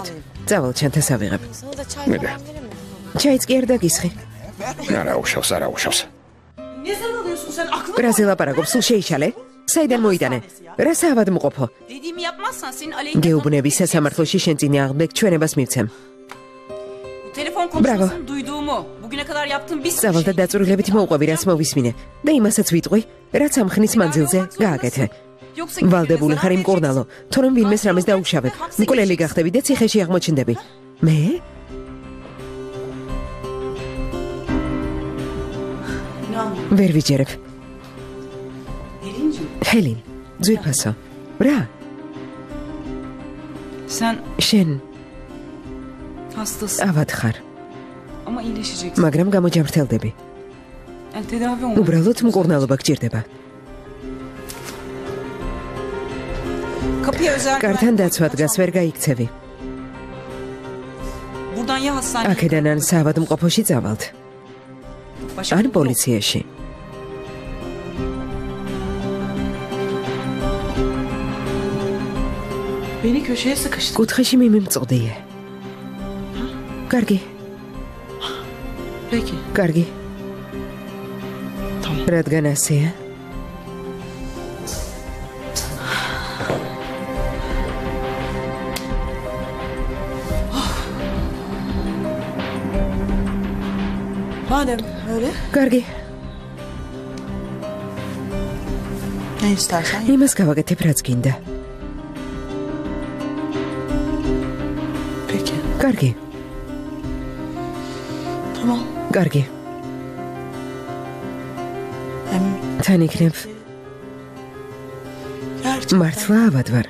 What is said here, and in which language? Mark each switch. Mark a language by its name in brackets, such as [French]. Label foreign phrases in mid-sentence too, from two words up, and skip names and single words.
[Georgian] წავალ, ჩანთას ავიღებ. მიდე. ჩაიც კი არ დაგისხი. არა უშავს. რაზე ლაპარაკობ, სულ შეიშალე? საიდან მოიტანე? რა საავადმყოფო? გეუბნები სასამართლოში შენ წინააღმდეგ ჩვენებას მივცემ. [Turkish] Telefon konuşmasını duyduğumu, bugüne kadar yaptığım bir [Georgian] წავალ და დაწვრილებით მოუყვები, რაც მოვისმინე. და იმასაც ვიტყვი, რაც ამ ხნის მანძილზე გააკეთე. ვალდებული ხარ იმ კორნალო, თორემ ვინმეს რამეს დაუშავებ. მკვლელი გახდები და ციხეში აღმოჩნდები. მე? ვერ ვიჯერებ. ჰელინ, ძვირფასო. რა? შენ [Turkish] hastasın [Georgian] ავად ხარ, [Turkish] ama iyileşeceksin. [Georgian] მაგრამ გამოჯამრთელდები. [Turkish] Yani tedavi olmak. [Georgian] უბრალოდ მკურნალობა გჭირდება. [Turkish] Kapıya özel [Georgian] კართან დაცვა დგას, ვერ გაიქცევი. [Turkish] buradan ya hastaneye [Georgian] აქედან ან საავადმყოფოში წავალთ, ან პოლიციაში. [Turkish] Beni köşeye sıkıştı. [Georgian] კუთხეში მიმიმწოდიე. კარგი, [Turkish] Peki. [Georgian] კარგი. [Turkish] Tamam. [Georgian] რადგან ასეა? [Turkish] Madem öyle, [Georgian] კარგი, [Turkish] ne istersen. [Georgian] იმას გავაკეთებ, რაც გინდა. [Turkish] Peki, [Georgian] კარგი, [Turkish] tamam. [Georgian] კარგი. [Turkish] Hem [Georgian] თან იქნებ, [Turkish] gerçekten [Georgian] მართლა ავად ვარ.